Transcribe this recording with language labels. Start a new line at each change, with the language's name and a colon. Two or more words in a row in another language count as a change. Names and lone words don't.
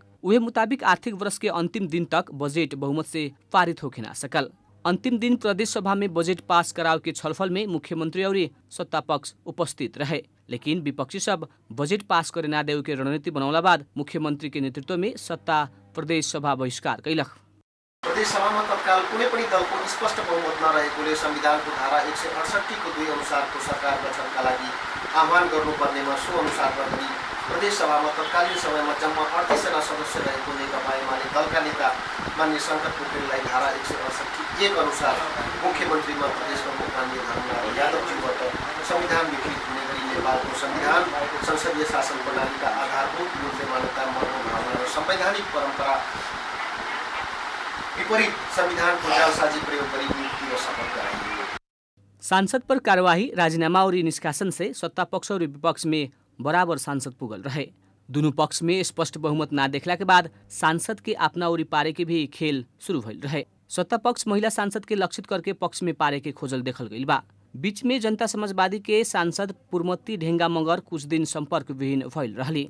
Bhojpuri: उहे मुताबिक आर्थिक वर्ष के अंतिम दिन तक बजेट बहुमत से पारित होके ना सकल। अंतिम दिन प्रदेश सभा में बजेट पास कराओ के छलफल में मुख्यमंत्री और सत्ता पक्ष उपस्थित रहे, लेकिन विपक्षी सब बजेट पास करे ना देव के रणनीति बनौला बाद मुख्यमंत्री के नेतृत्व में सत्ता प्रदेश सभा बहिष्कार कैलक।
Nepali: प्रदेश सभामा तत्काल कुनै पनि दलको स्पष्ट बहुमत नरहेकोले संविधानको धारा 168 को 2 अनुसारको सरकार गठनका लागि आह्वान गर्नुपर्नेमा सो अनुसार गरी प्रदेश सभामा तत्कालीन समयमा जम्मा 38 जना सदस्य रहेको नेकपा एमाले दलका नेता माननीय शंकर पोखरेललाई धारा 168(1) अनुसार मुख्यमन्त्रीमा प्रदेश प्रमुख माननीय धर्मलाल यादवज्यूबाट संविधान विकृत हुने गरी नेपालको संविधान संसदीय शासन प्रणालीका आधारभूत मूल्य मान्यता मनोभावना र संवैधानिक परम्परा विपरीत संविधान को जालसाजी प्रयोग गरी नियुक्ति र शपथ गराइयो।
Bhojpuri: सांसद पर कार्यवाही राजीनामा और निष्कासन से सत्ता पक्ष और विपक्ष में बराबर सांसद पुगल रहे। दोनों पक्ष में स्पष्ट बहुमत ना देखला के बाद सांसद के अपना ओरी पारे के भी खेल शुरू भइल रहे। सत्ता पक्ष महिला सांसद के लक्षित करके पक्ष में पारे के खोजल देखल गइल बा। बीच में जनता समाजवादी के सांसद पुरमती ढेंगा मगर कुछ दिन संपर्क विहीन भइल रहली।